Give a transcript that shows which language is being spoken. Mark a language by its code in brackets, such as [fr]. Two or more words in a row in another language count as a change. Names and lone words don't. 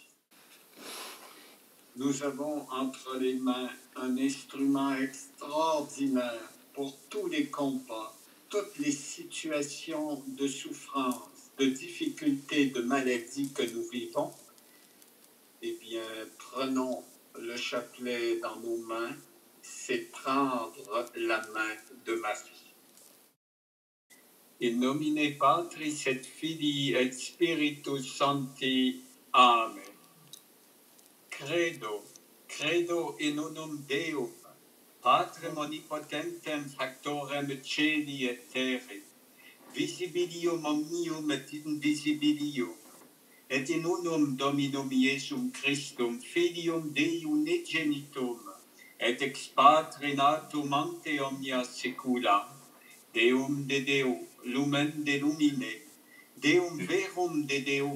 [fr] Nous avons entre les mains un instrument extraordinaire pour tous les combats, toutes les situations de souffrance, de difficultés, de maladies que nous vivons. Eh bien, prenons le chapelet dans nos mains, c'est prendre la main de Marie. [la] In nomine Patris et Filii et Spiritus Sancti. Amen. Credo in unum Deum, Patrem omnipotentem factorem celi et terre, visibilium omnium et invisibilium, et in unum Dominum Iesum Christum, Filium Dei unigenitum, et ex Patre natum ante omnia saecula, Deum de Deo, lumen de lumine, Deum verum de Deo